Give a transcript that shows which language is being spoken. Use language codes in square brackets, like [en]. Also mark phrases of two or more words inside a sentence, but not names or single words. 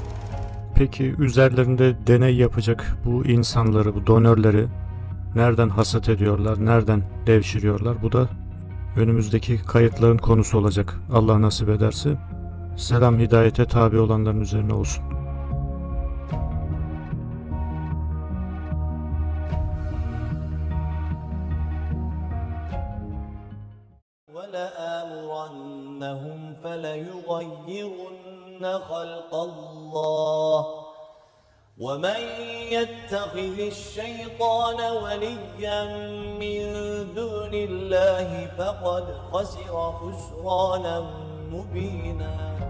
[tr] Peki üzerlerinde deney yapacak bu insanları, bu donörleri nereden hasat ediyorlar, nereden devşiriyorlar? Bu da önümüzdeki kayıtların konusu olacak. Allah nasip ederse. Selam hidayete tabi olanların üzerine olsun. [ar] وَلَآمُرَنَّهُمْ فَلَيُغَيِّرُنَّ خَلْقَ اللَّهِ وَمَنْ يَتَّخِذِ الشَّيْطَانَ وَلِيًّا مِّن دُونِ اللَّهِ فَقَدْ خَسِرَ خُسْرَانًا مُبِينًا